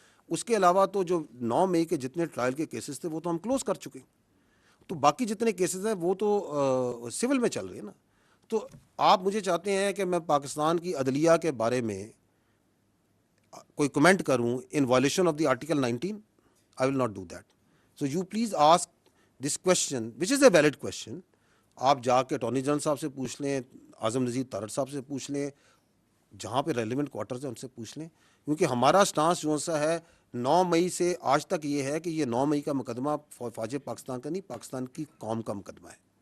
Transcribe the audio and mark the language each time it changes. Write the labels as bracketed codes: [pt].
[ur] اس کے علاوہ تو جو 9 مئی کے جتنے ٹرائل کے کیسز تھے وہ تو ہم کلوز کر چکے. تو باقی جتنے کیسز ہیں وہ تو سول میں چل رہے ہیں نا. تو آپ مجھے چاہتے ہیں کہ میں پاکستان کی عدلیہ کے بارے میں کوئی کمنٹ کروں [en] In violation of the article 19, I will not do that. So you please ask this question, which is a valid question. [ur] آپ جا کے اٹارنی جنرل صاحب سے پوچھ لیں, اعظم نذیر تارڑ صاحب سے پوچھ لیں, جہاں پہ ریلیونٹ کوارٹرز ہیں ان سے پوچھ لیں. کیونکہ ہمارا سٹانس جو سا ہے 9 مئی سے آج تک یہ ہے کہ یہ 9 مئی کا مقدمہ فوج پاکستان کا نہیں, پاکستان کی قوم کا مقدمہ ہے.